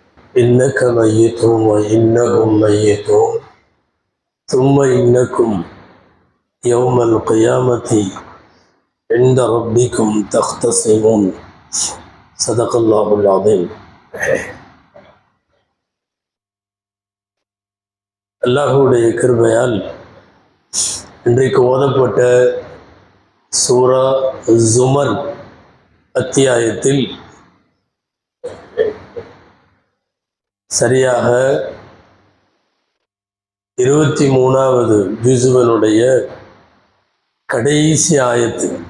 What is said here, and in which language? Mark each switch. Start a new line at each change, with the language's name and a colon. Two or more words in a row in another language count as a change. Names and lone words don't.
Arabic: إنك ميت وإنهم ميتون ثم إنكم يوم القيامة عند ربكم تختصمون صدق الله العظيم.
Tamil: அல்லாஹ்வுடைய கிருபையால் இன்றைக்கு ஓதப்பட்ட சூரா ஜுமர் அத்தியாயத்தில் சரியாக 23வது ஜுசுவனுடைய கடைசி ஆயத்து.